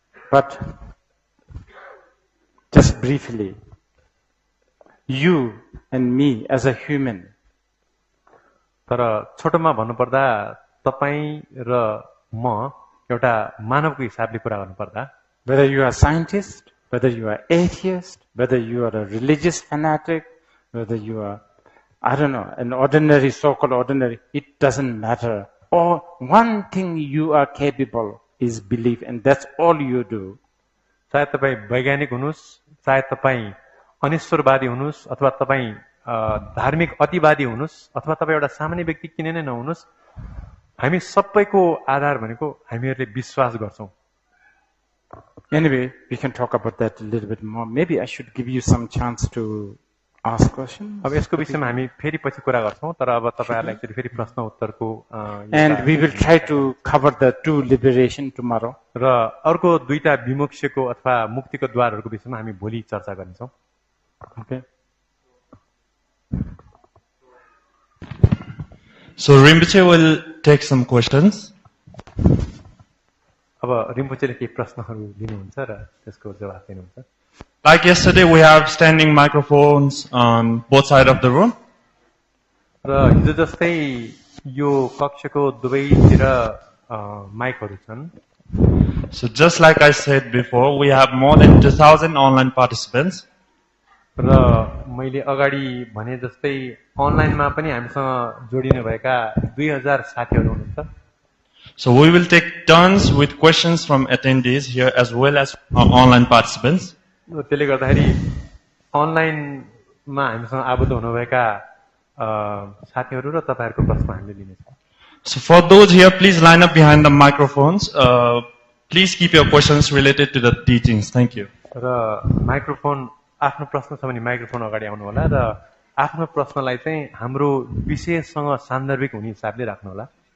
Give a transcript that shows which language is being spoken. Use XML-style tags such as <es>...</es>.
<en>But just briefly, you and me as a human,</en> <ne>तर छोटोमा भन्नुपर्दा तपाई र म एउटा मानवको हिसाबले कुरा गर्नुपर्दा</ne> <en>whether you are a scientist, whether you are atheist, whether you are a religious fanatic, whether you are, I don't know, an ordinary, so-called ordinary, it doesn't matter. Or one thing you are capable is belief, and that's all you do.</en> <ne>चाहे तपाई वैज्ञानिक हुनुस् चाहे तपाई अनिश्वरवादी हुनुस् अथवा तपाई धार्मिक अतिवादी हुनुस् अथवा तपाई एउटा सामान्य व्यक्ति किन नै नहुनुस् हामी सबैको आधार भनेको हामीहरुले विश्वास गर्छौं</ne> <en>Anyway, we can talk about that a little bit more. Maybe I should give you some chance to ask questions.</en> <ne>अब यसको विषयमा हामी फेरि पछि कुरा गर्छौं तर अब तपाईहरुलाई एकचोटी फेरि प्रश्न उत्तरको</ne> <en>And we will try to cover the two liberation tomorrow.</en> <ne>र अर्को दुईटा विमुक्तिको अथवा मुक्तिको द्वारहरुको विषयमा हामी भोलि चर्चा गर्छौं</ne> <en>Okay. So Rinpoche will take some questions.</en> <ne>अब रिम्पोचेले केही प्रश्नहरु लिनुहुन्छ र त्यसको जवाफ दिनुहुन्छ</ne> <en>Like yesterday, we have standing microphones on both sides of the room.</en> <ne>र हिजो जस्तै यो कक्षको दुवैतिर माइकहरु छन्</ne> <en>So just like I said before, we have more than 2,000 online participants.</en> <ne>र मैले अगाडि भने जस्तै अनलाइनमा पनि हामीसँग जोडिनु भएका 2000 साथीहरु हुनुहुन्छ</ne> <en>So we will take turns with questions from attendees here as well as online participants.</en> <ne>त्यसले गर्दाखेरि अनलाइनमा हामीसँग आबद्ध हुनुभएका साथीहरु र तपाईहरुको प्रश्न हामीले लिनेछौं</ne> <en>So for those here, please line up behind the microphones. Please keep your questions related to the teachings. Thank you.</en> <ne>र माइक्रोफोन आफ्नो प्रश्न छ भने माइक्रोफोन अगाडि आउनु होला र आफ्नो प्रश्नलाई चाहिँ हाम्रो विषयसँग सान्दर्भिक हुने हिसाबले राख्नु होला</ne>